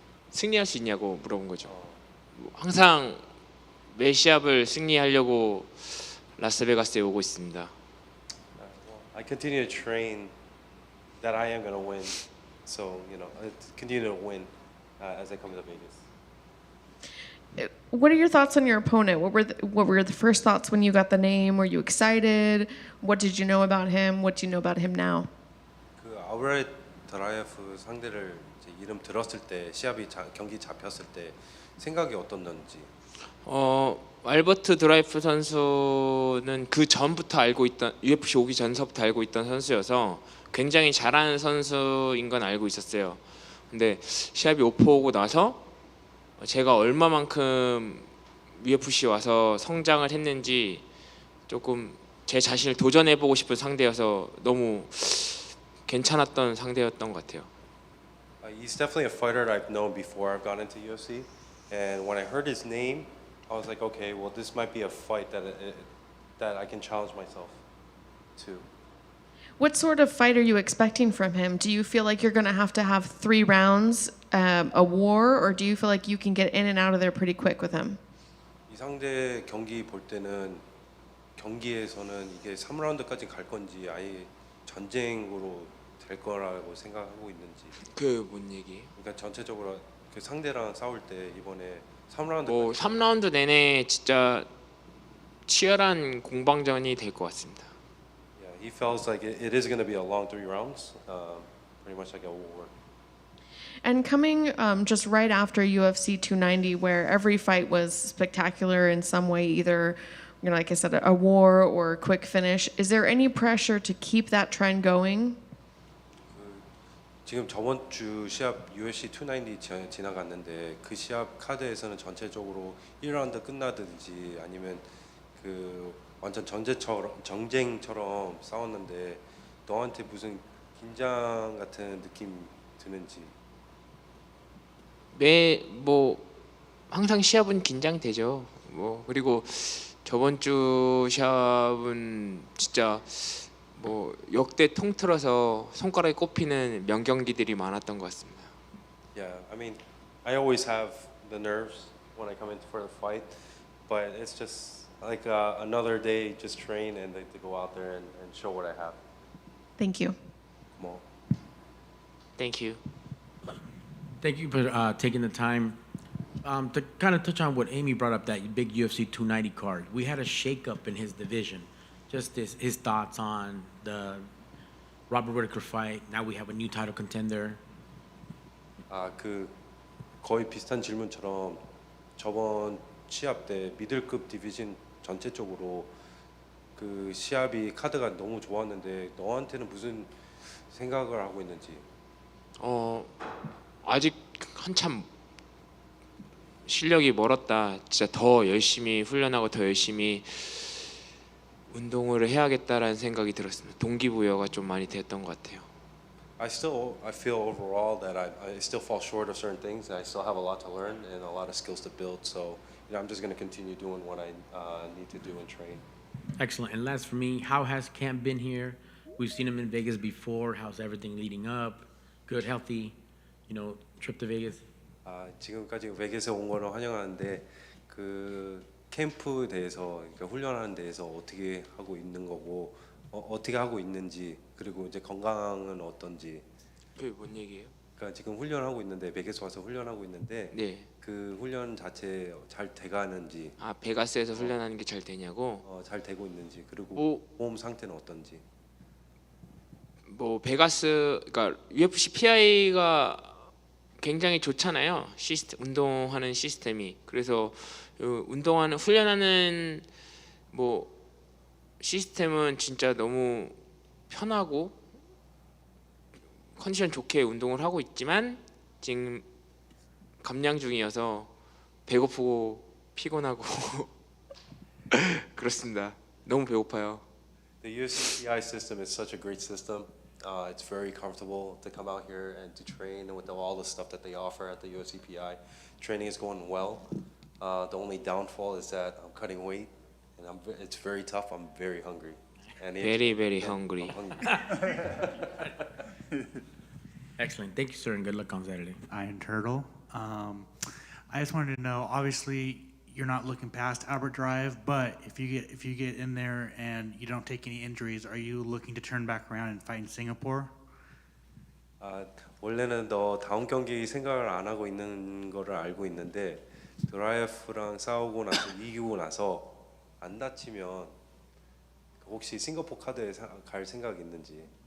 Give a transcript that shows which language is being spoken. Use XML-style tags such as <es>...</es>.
<ko>승리할 수 있냐고 물어본 거죠. 항상 매 시합을 승리하려고 라스베가스에 오고 있습니다.</ko> <en>I continue to train that I am going to win. So, you know, I continue to win as I come to Vegas. What are your thoughts on your opponent? What were the first thoughts when you got the name? Were you excited? What did you know about him? What do you know about him now?</en> <ko>그 아브라이 드라이프 상대를 이제 이름 들었을 때 경기 잡혔을 때 생각이 어떻는지. 알버트 드라이프 선수는 그 전부터 알고 있던 UFC 오기 전서부터 알고 있던 선수여서 굉장히 잘하는 선수인 건 알고 있었어요. 근데 시합이 오퍼오고 나서 제가 얼마만큼 UFC 와서 성장을 했는지 조금 제 자신을 도전해보고 싶은 상대여서 너무 괜찮았던 상대였던 것 같아요.</ko> <en>He's definitely a fighter that I've known before I've gone into UFC, and when I heard his name, I was like, okay, well, this might be a fight that I can challenge myself to. What sort of fight are you expecting from him? Do you feel like you're going to have 3 rounds, a war, or do you feel like you can get in and out of there pretty quick with him?</en> <ko>이 상대 경기 볼 때는 경기에서는 이게 3라운드까지 갈 건지 아예 전쟁으로 될 거라고 생각하고 있는지. 그 뭔 얘기? 그러니까 전체적으로 그 상대랑 싸울 때 이번에 3라운드. 뭐 3라운드 내내 진짜 치열한 공방전이 될 것 같습니다.</ko> <en>Yeah, he feels like it is going to be a long 3 rounds, pretty much like a war. And coming just right after UFC 290, where every fight was spectacular in some way, either, you know, like I said, a war or a quick finish, is there any pressure to keep that trend going?</en> <ko>지금 저번 주 시합 UFC 290 지나갔는데 그 시합 카드에서는 전체적으로 1라운드 끝나든지 아니면 그 완전 정쟁처럼 싸웠는데 너한테 무슨 긴장 같은 느낌 드는지. 뭐 항상 시합은 긴장되죠. 뭐 그리고 저번 주 시합은 진짜 뭐 역대 통틀어서 손가락에 꼽히는 명경기들이 많았던 것 같습니다.</ko> <en>Yeah, I mean, I always have the nerves when I come in for the fight, but it's just like another day, just train and like, to go out there and show what I have. Thank you.</en> <ko>뭐.</ko> <en>Thank you. Thank you for taking the time. To kind of touch on what Amy brought up, that big UFC 290 card. We had a shakeup in his division. Just his thoughts on the Robert Whittaker fight. Now we have a new title contender.</en> <ko>그 거의 비슷한 질문처럼 저번 시합 때 미들급 디비전 전체적으로 그 시합이 카드가 너무 좋았는데 너한테는 무슨 생각을 하고 있는지. 아직 한참 실력이 멀었다. 진짜 더 열심히 훈련하고 더 열심히 운동을 해야겠다라는 생각이 들었습니다. 동기부여가 좀 많이 됐던 것 같아요.</ko> <en>I feel overall that I still fall short of certain things. I still have a lot to learn and a lot of skills to build. So, you know, I'm just going to continue doing what I need to do and train. Excellent. And last for me, how has camp been here? We've seen him in Vegas before. How's everything leading up? Good, healthy, you know, trip to Vegas?</en> <ko>지금까지 베이스에 온 거는 환영하는데 그 캠프에 대해서 그러니까 훈련하는 데에서 어떻게 하고 있는 거고 어떻게 하고 있는지 그리고 이제 건강은 어떤지. 그게 뭔 얘기예요? 그러니까 지금 훈련하고 있는데 베가스 와서 훈련하고 있는데 네. 그 훈련 자체 잘 돼가는지 아 베가스에서 훈련하는 게 잘 되냐고? 잘 되고 있는지 그리고 뭐- 몸 상태는 어떤지. 뭐 베가스 그러니까 UFC PI가 굉장히 좋잖아요. 시스템 운동하는 시스템이. 그래서 운동하는 훈련하는 뭐 시스템은 진짜 너무 편하고 컨디션 좋게 운동을 하고 있지만 지금 감량 중이어서 배고프고 피곤하고 그렇습니다. 너무 배고파요.</ko> <en>The UFC PI system is such a great system. It's very comfortable to come out here and to train with all the stuff that they offer at the UFC PI. Training is going well. The only downfall is that I'm cutting weight, and it's very tough. I'm very hungry. And Very hungry. I'm hungry. Excellent. Thank you, sir, and good luck on Saturday. Iron Turtle. I just wanted to know. Obviously, you're not looking past Albert Drive, but if you get in there and you don't take any injuries, are you looking to turn back around and fight in Singapore?</en> <ko>원래는 너 다음 경기 생각을 안 하고 있는 거를 알고 있는데 드라이프랑 싸우고 나서 이기고 나서 안 다치면 혹시 싱가포르 카드에 갈 생각 있는지.</ko>